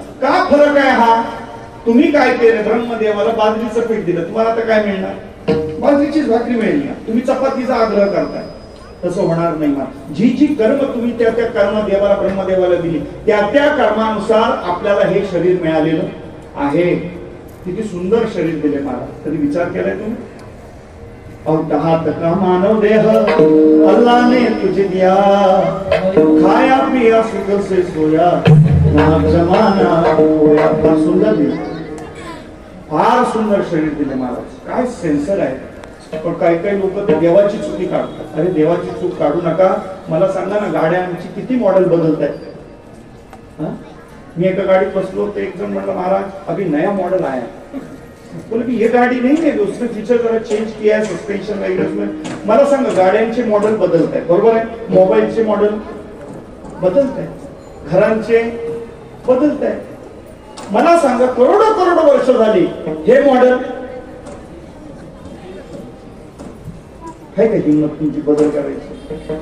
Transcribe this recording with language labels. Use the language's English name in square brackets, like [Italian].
[Marathi] का फरक आहे हा? तुम्ही काय केलं? ब्रह्मदेवाला बाजरीचं पीठ दिलं, तुम्हाला आता काय मिळणार? बाजरीचीच भाकरी मिळेल ना. तुम्ही चपातीचा आग्रह करताय, तसं होणार नाही. जी जी कर्म तुम्ही त्या त्या कर्म देवाला ब्रह्मदेवाला दिली, त्या त्या कर्मानुसार आपल्याला हे शरीर मिळालेलं आहे. किती सुंदर शरीर दिले महाराज. कधी विचार केलाय तुम्ही? [Hindi] अवताहात का मानव देह अल्लाह ने तुझे दिया, खाया पिया सुख से सोया, जमाना होया. [Marathi] फार सुंदर दिले, फार सुंदर शरीर दिले महाराज. काय सेन्सर आहे. पण काही काही लोक देवाची चुकी काढतात. अरे देवाची चूक काढू नका. मला सांगा ना, गाड्यांची किती मॉडेल बदलत आहेत. मी एका गाडीत बसलो, तर एक जण म्हणलं महाराज [Hindi] अभी नया मॉडल आया. बोले की ये गाडी नहीं है, उसने फीचर जरा चेंज किया है, सस्पेंशन वगैरे. [Marathi] मला सांगा, गाड्यांचे मॉडेल बदलत आहेत, बरोबर आहे. मोबाईलचे मॉडेल बदलत आहेत, घरांचे बदलत आहेत. मला सांगा, करोडो करोडो वर्ष झाली हे मॉडेल आहे का हिंमत तुमची बदल करायची?